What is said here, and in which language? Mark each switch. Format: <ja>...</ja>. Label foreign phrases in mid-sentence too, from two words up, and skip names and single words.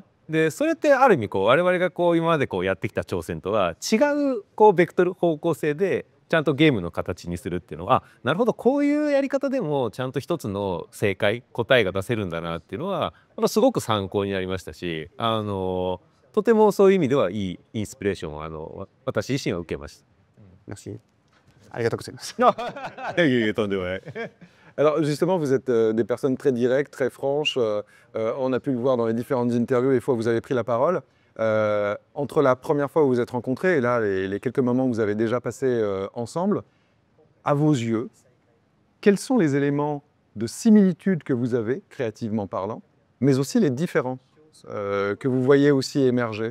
<ja>でそれってある意味我々が今までやってきた挑戦とは違うベクトル方向性でちゃんとゲームの形にするっていうのはなるほどこういうやり方でもちゃんと一つの正解答えが出せるんだなっていうのはすごく参考になりましたしとてもそういう意味ではいいインスピレーションを私自身は受けました。</ja> <fr>Merci.</fr> <ja>ありがとうございます。とんでもない。</ja> <fr>Alors justement, vous êtes des personnes très directes, très franches. On a pu le voir dans les différentes interviews, les fois où vous avez pris la parole. Entre la première fois où vous vous êtes rencontrés et là, les quelques moments où vous avez déjà passé ensemble, à vos yeux, quels sont les éléments de similitude que vous avez, créativement parlant, mais aussi les différences que vous voyez aussi émerger?</fr>